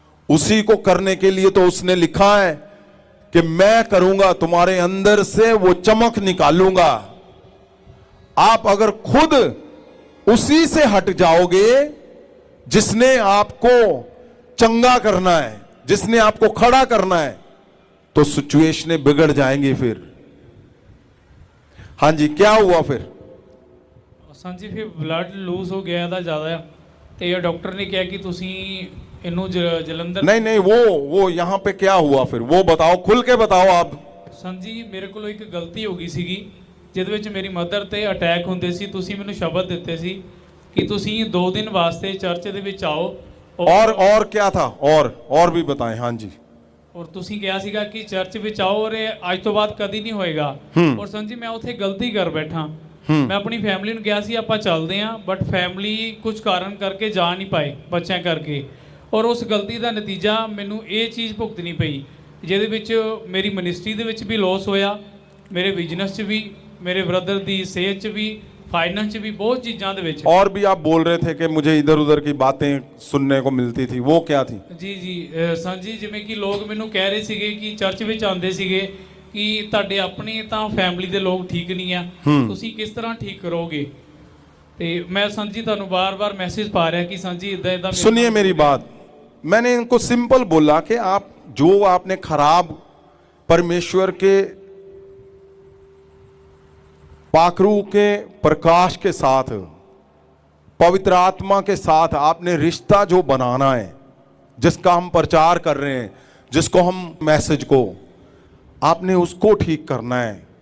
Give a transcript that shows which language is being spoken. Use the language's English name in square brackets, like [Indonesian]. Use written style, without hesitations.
[Hindi] उसी को करने के लिए तो उसने लिखा है कि मैं करूंगा, तुम्हारे अंदर से वो चमक निकालूंगा। आप अगर खुद उसी से हट जाओगे जिसने आपको चंगा करना है, जिसने आपको खड़ा करना है, तो सिचुएशनें बिगड़ जाएंगी। फिर हाँ जी, क्या हुआ फिर? [Punjabi] ਸੰਜੀ ਫਿਰ ਬਲੱਡ ਲੂਜ਼ ਹੋ ਗਿਆ ਇਹਦਾ ਜ਼ਿਆਦਾ, ਤੇ ਡਾਕਟਰ ਨੇ ਕਿਹਾ ਕਿ ਤੁਸੀਂ ਇਹਨੂੰ ਜਲੰਧਰ। [Hindi] नहीं नहीं, वो यहां पे क्या हुआ फिर, वो बताओ, खुल के बताओ आप। [Punjabi] ਸੰਜੀ ਮੇਰੇ ਕੋਲੋਂ ਇੱਕ ਗਲਤੀ ਹੋ ਗਈ ਸੀਗੀ ਜਿਹਦੇ ਵਿੱਚ ਮੇਰੀ ਮਦਰ ਤੇ ਅਟੈਕ ਹੁੰਦੇ ਸੀ। ਤੁਸੀਂ ਮੈਨੂੰ ਸ਼ਬਦ ਦਿੱਤੇ ਸੀ ਕਿ ਤੁਸੀਂ 2 ਦਿਨ ਵਾਸਤੇ ਚਰਚ ਦੇ ਵਿੱਚ ਆਓ। [Hindi] और क्या था? और भी बताएं। हाँ जी। [Punjabi] ਔਰ ਤੁਸੀਂ ਕਿਹਾ ਸੀਗਾ ਕਿ ਚਰਚ ਵਿੱਚ ਆਓ ਔਰ ਇਹ ਅੱਜ ਤੋਂ ਬਾਅਦ ਕਦੀ ਨਹੀਂ ਹੋਏਗਾ। ਔਰ ਸੰਜੀ ਮੈਂ ਉੱਥੇ ਗਲਤੀ ਕਰ ਬੈਠਾ। ਮੈਂ ਆਪਣੀ ਫੈਮਿਲੀ ਨੂੰ ਕਿਹਾ ਸੀ ਆਪਾਂ ਚੱਲਦੇ ਆਂ, ਬਟ ਫੈਮਿਲੀ ਕੁਝ ਕਾਰਨ ਕਰਕੇ ਜਾ ਨਹੀਂ ਪਾਏ, ਬੱਚਿਆਂ ਕਰਕੇ। ਔਰ ਉਸ ਗਲਤੀ ਦਾ ਨਤੀਜਾ ਮੈਨੂੰ ਇਹ ਚੀਜ਼ ਭੁਗਤਣੀ ਪਈ, ਜਿਹਦੇ ਵਿੱਚ ਮੇਰੀ ਮਿਨਿਸਟਰੀ ਦੇ ਵਿੱਚ ਵੀ ਲਾਸ ਹੋਇਆ, ਮੇਰੇ ਬਿਜ਼ਨਸ 'ਚ ਵੀ, ਮੇਰੇ ਬ੍ਰਦਰ ਦੀ ਸਿਹਤ 'ਚ ਵੀ, [Hindi] फाइनेंस भी, बहुत चीज़ों [Punjabi] ਦੇ ਵਿੱਚ। [Hindi] और भी आप बोल रहे थे कि मुझे इधर उधर की बातें सुनने को मिलती थी, वो क्या थी? [Punjabi] जी जी ਸਾਂਝੀ, ਜਿਵੇਂ ਕਿ ਲੋਕ ਮੈਨੂੰ ਕਹਿ ਰਹੇ ਸੀਗੇ ਕਿ ਚਰਚ ਵਿੱਚ ਆਉਂਦੇ ਸੀਗੇ ਕਿ ਤੁਹਾਡੇ ਆਪਣੇ ਤਾਂ ਫੈਮਿਲੀ ਦੇ ਲੋਕ ਠੀਕ ਨਹੀਂ ਆ, ਤੁਸੀਂ ਕਿਸ ਤਰ੍ਹਾਂ ਠੀਕ ਕਰੋਗੇ। ਤੇ ਮੈਂ ਸਾਂਝੀ ਤੁਹਾਨੂੰ ਬਾਰ-ਬਾਰ ਮੈਸੇਜ ਪਾ ਰਿਹਾ ਕਿ ਸਾਂਝੀ ਇਦਾਂ ਇਦਾਂ। [Hindi] सुनिए मेरी बात, मैंने इनको सिंपल बोला कि आप जो आपने खराब परमेश्वर के पाखरू के प्रकाश के साथ, पवित्र आत्मा के साथ आपने रिश्ता जो बनाना है, जिसका हम प्रचार कर रहे हैं, जिसको हम मैसेज को, आपने उसको ठीक करना है।